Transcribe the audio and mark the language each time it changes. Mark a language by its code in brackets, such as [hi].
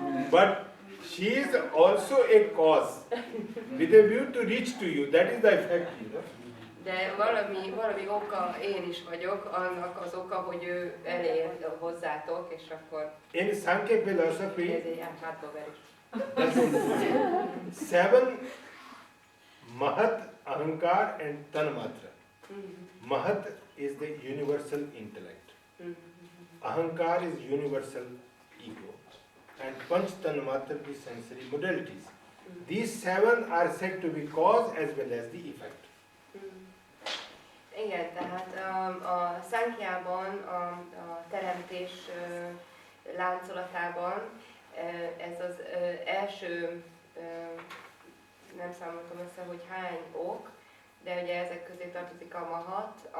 [en] But she is also a cause with a view to reach to you. That is the effect, you know. [hu] De valami oka én is vagyok, annak az oka, hogy ő elér hozzátok, és akkor... [en] In Sankhya philosophy, [hu] ez egy hátba verés. [en] 7 Mahat, Ahankar and Tanmatra. Mahat is the universal intellect. Ahankar is universal ego. And Panch Tanmatra the sensory modalities. These 7 are said to be cause as well as the effect. [hu] Igen, tehát a Sankhjában, a teremtés láncolatában ez az első, nem számoltam össze, hogy hány ok, de ugye ezek közé tartozik a mahat,